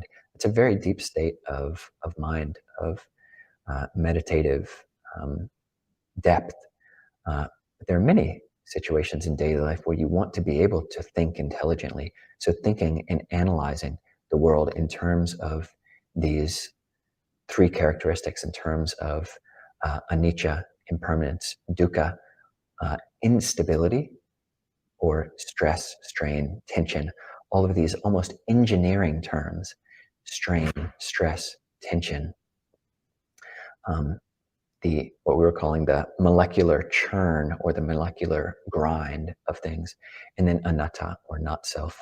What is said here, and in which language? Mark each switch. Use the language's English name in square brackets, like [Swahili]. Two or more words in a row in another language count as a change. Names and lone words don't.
[English] It's a very deep state of mind, of meditative depth. There are many situations in daily life where you want to be able to think intelligently. So thinking and analyzing the world in terms of these three characteristics, in terms of anicca, impermanence, dukkha, instability, or stress, strain, tension, all of these almost engineering terms: strain, stress, tension, what we were calling the molecular churn or the molecular grind of things, and then anatta, or not self.